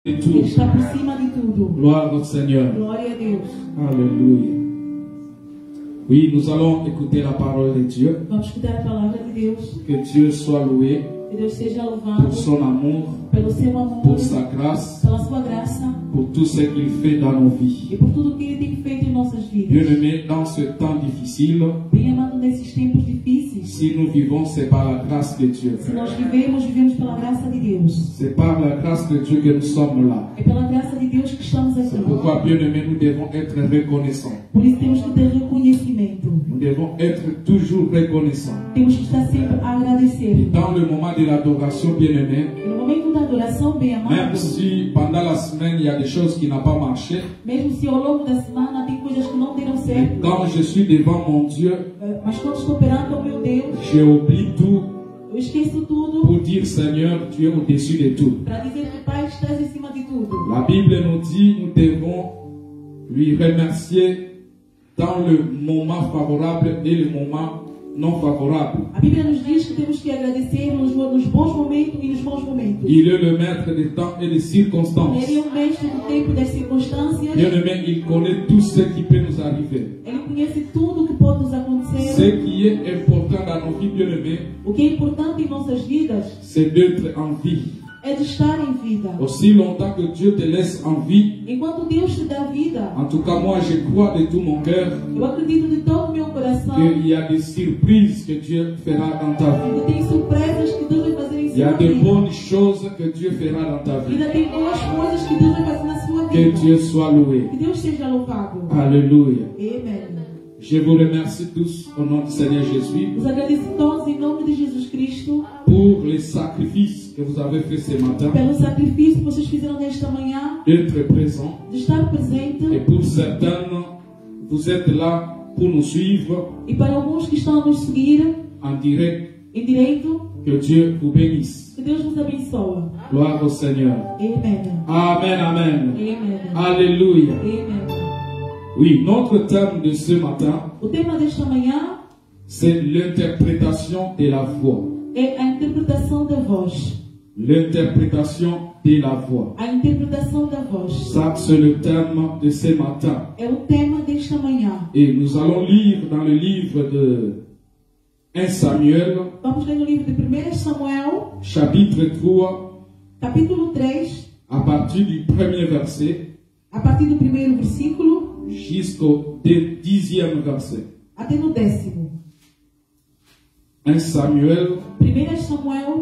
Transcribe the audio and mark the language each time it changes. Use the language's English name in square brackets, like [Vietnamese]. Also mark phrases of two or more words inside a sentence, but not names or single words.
[Portuguese] de tudo. Ele está por cima de tudo. Glória ao Senhor. Glória a Deus. [French] Alléluia. Oui, nous allons écouter la parole de Dieu. [Portuguese] Vamos escutar a palavra de Deus. [French] Que Dieu soit loué [Portuguese] Que Deus seja louvado [French] pour son amour, [Portuguese] pelo seu amor, [French] pour sa grâce, [Portuguese] pela sua graça [French] pour tout ce qu'il fait dans nos vies. [Portuguese] e por tudo que Ele tem feito em nossas vidas. [French] Bien-aimés, dans ce temps difficile, [Portuguese] Bem amado, nesses tempos difíceis, [French] si nous vivons, c'est par la grâce de Dieu. [Portuguese] se nós vivemos, vivemos pela graça de Deus. [French] C'est par la grâce de Dieu que nous sommes là. [Portuguese] É pela graça de Deus que estamos aqui. [French] C'est pourquoi, bien-aimés, nous devons être reconnaissants. [Portuguese] Por isso temos que ter reconhecimento. [French] Nous devons être toujours reconnaissants. [Portuguese] Temos que estar sempre a [French] Et [Portuguese] agradecer. [French] dans le moment de l'adoration, bien-aimés, [Portuguese] E no momento da adoração, bem [French] même [Portuguese] amado, [French] si pendant la semaine il y a des choses qui n'ont pas marché, [Portuguese] mesmo se ao longo da semana tem coisas que não deram [French] mais [Portuguese] certo, [French] quand je suis devant mon Dieu, [Portuguese] mas quando estou perante o meu Deus, [French] j'oublie tout [Portuguese] eu esqueço tudo [French] pour dire Seigneur, tu es au-dessus de tout. [Portuguese] para dizer que Pai, estás em cima de tudo. [French] La Bible nous dit nous devons lui remercier dans le moment favorable et le moment non favorable. [Portuguese] A Bíblia nos diz que temos que agradecer nos bons momentos e nos maus momentos. [French] Il est le maître des temps et des circonstances. [Portuguese] Ele é o mestre do tempo e das circunstâncias. [French] Bien-aimé, il connaît tout ce qui peut nous arriver. [Portuguese] Ele conhece tudo o que pode nos [French] Ce [Portuguese] acontecer. [French] qui est important dans nos vies, bien-aimés, [Portuguese] O que é importante em nossas vidas [French] c'est d'être en vie. [Portuguese] é de estar em vida. [French] Aussi longtemps que Dieu te laisse en vie, [Portuguese] Enquanto Deus te dá vida, [French] en tout cas moi je crois de tout mon cœur [Portuguese] eu acredito de todo o meu coração [French] qu'il y a des surprises que Dieu fera dans ta vie. [Portuguese] que tem surpresas que Deus vai fazer em [French] Il y a [Portuguese] sua [French] de [Portuguese] vida. [French] bonnes choses que Dieu fera dans ta vie. [Portuguese] Ainda tem boas coisas que Deus vai fazer na sua [French] Que [Portuguese] vida. [French] Dieu soit loué. [Portuguese] Que Deus seja louvado. [French] Alléluia. [Portuguese] Amém. [French] Je vous remercie tous au nom du Seigneur Jésus [Portuguese] Os agradeço todos em nome de Jesus Cristo [French] pour les sacrifices que vous avez fait ce matin, [Portuguese] pelo sacrifício que vocês fizeram nesta manhã, [French] d'être présents. [Portuguese] de estar presente. [French] Et pour certains, vous êtes là pour nous suivre [Portuguese] E para alguns que estão a nos seguir [French] en direct. [Portuguese] em direito, [French] Que Dieu vous bénisse. [Portuguese] que Deus nos abençoe. [French] Gloire au Seigneur. [Portuguese] Amém. [French] Amen, amen. [Portuguese] Amém. [French] Alléluia. [Portuguese] Amém. [French] Oui, notre thème de ce matin, [Portuguese] O tema desta manhã [French] c'est l'interprétation de la voix. [Portuguese] é a interpretação da voz. [French] L'interprétation de la voix. [Portuguese] A interpretação da voz [French] Ça, c'est le thème de ce matin. [Portuguese] é o tema desta manhã. [French] Et nous allons lire dans le livre de 1 Samuel, [Portuguese] Vamos ler no livro de 1 Samuel, [French] chapitre 3, [Portuguese] capítulo 3, [French] à partir du premier verset [Portuguese] a partir do primeiro versículo [French] jusqu'au 10e verset. [Portuguese] até no 10º. [French] 1 Samuel, [Portuguese] 1 Samuel,